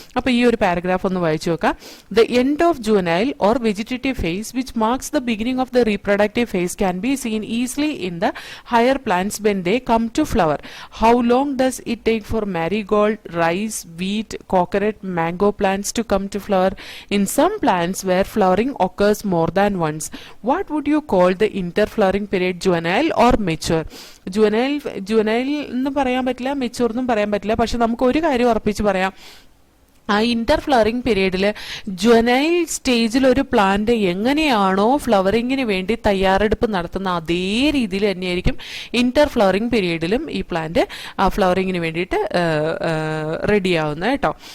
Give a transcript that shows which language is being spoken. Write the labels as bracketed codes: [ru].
[ml] അപ്പൊ ഈ ഒരു പാരഗ്രാഫ് ഒന്ന് വായിച്ചു നോക്കാം. [en] The end of juvenile or vegetative phase which marks the beginning of the reproductive phase can be seen easily in the higher plants when they come to flower. How long does it take for marigold, rice, wheat, coconut, mango plants to come to flower? In some plants where flowering occurs more than once, what would you call the interflowering period, juvenile or mature? [ml] juvenile എന്ന് പറയാൻ പറ്റില്ല, mature എന്നും പറയാൻ പറ്റില്ല. പക്ഷെ നമുക്ക് ഒരു കാര്യം ഉറപ്പിച്ച് പറയാം, ആ ഇന്റർ ഫ്ലവറിംഗ് പീരീഡിൽ ജുവനൈൽ സ്റ്റേജിൽ ഒരു പ്ലാന്റ് എങ്ങനെയാണോ ഫ്ലവറിങ്ങിന് വേണ്ടി തയ്യാറെടുപ്പ് നടത്തുന്ന അതേ രീതിയിൽ തന്നെയായിരിക്കും ഇന്റർ ഫ്ലവറിംഗ് പീരീഡിലും ഈ പ്ലാന്റ് ഫ്ലവറിങ്ങിന് വേണ്ടിയിട്ട് റെഡി ആവുന്നത് കേട്ടോ.